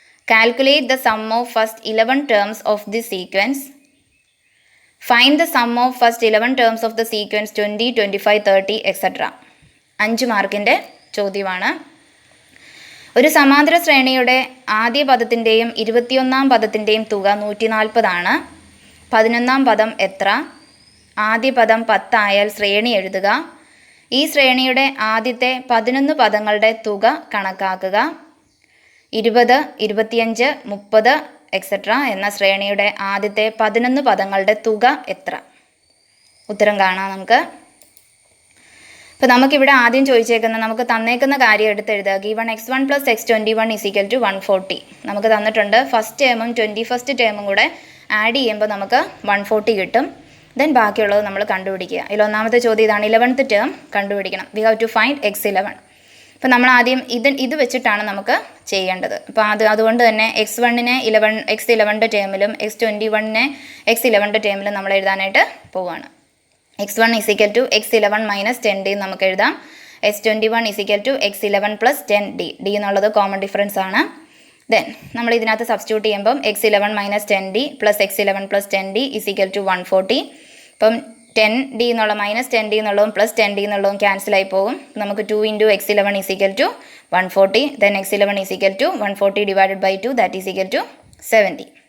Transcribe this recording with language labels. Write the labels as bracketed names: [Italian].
[English] Calculate the sum of first 11 terms of this sequence. Find the sum of first 11 terms of the sequence 20, 25, 30, etc. [Malayalam] 5 മാർക്കിൻ്റെ ചോദ്യമാണ്. ഒരു സമാന്തര ശ്രേണിയുടെ ആദ്യ പദത്തിൻ്റെയും 21ാം പദത്തിൻ്റെയും തുക 140 ആണ്. 11ാം പദം എത്ര? ആദ്യ പദം 10 ആയാൽ ശ്രേണി എഴുതുക. ഈ ശ്രേണിയുടെ ആദ്യത്തെ 11 പദങ്ങളുടെ തുക കണക്കാക്കുക. 20, 25, 30 എക്സെട്ര എന്ന ശ്രേണിയുടെ ആദ്യത്തെ 11 പദങ്ങളുടെ തുക എത്ര? ഉത്തരം കാണാം നമുക്ക്. അപ്പോൾ നമുക്കിവിടെ ആദ്യം ചോദിച്ചേക്കുന്ന നമുക്ക് തന്നേക്കുന്ന കാര്യം എടുത്തെഴുതുക. Given x1 + x21 = 140. നമുക്ക് തന്നിട്ടുണ്ട്. ഫസ്റ്റ് ടേമും 21st ടേമും കൂടെ ആഡ് ചെയ്യുമ്പോൾ നമുക്ക് 140 കിട്ടും. ദെൻ ബാക്കിയുള്ളത് നമ്മൾ കണ്ടുപിടിക്കുക. ഇതിൽ ഒന്നാമത്തെ ചോദ്യം ഇതാണ്. 11th ടേം കണ്ടുപിടിക്കണം. [English] We have to find x11. [Malayalam] അപ്പോൾ നമ്മൾ ആദ്യം ഇത് വെച്ചിട്ടാണ് നമുക്ക് ചെയ്യേണ്ടത്. അപ്പോൾ അതുകൊണ്ട് തന്നെ x1നെ x11ന്റെ ടേമിലും x21നെ x11ന്റെ ടേമിലും നമ്മൾ എഴുതാനായിട്ട് പോവുകയാണ്. x1 = x11 - 10d നമുക്ക് എഴുതാം. x21 = x11 + 10d. d എന്നുള്ളത് കോമൺ ഡിഫറൻസ് ആണ്. ദെൻ നമ്മൾ ഇതിനകത്ത് സബ്സ്റ്റിറ്റ്യൂട്ട് ചെയ്യുമ്പം x11 - 10d + x11 + 10d = 140. അപ്പം 10d എന്നുള്ള -10d എന്നുള്ളതും +10d എന്നുള്ളതും ക്യാൻസലായി പോകും. നമുക്ക് 2 × x11 = 140. Then x11 = 140 / 2, that is = 70.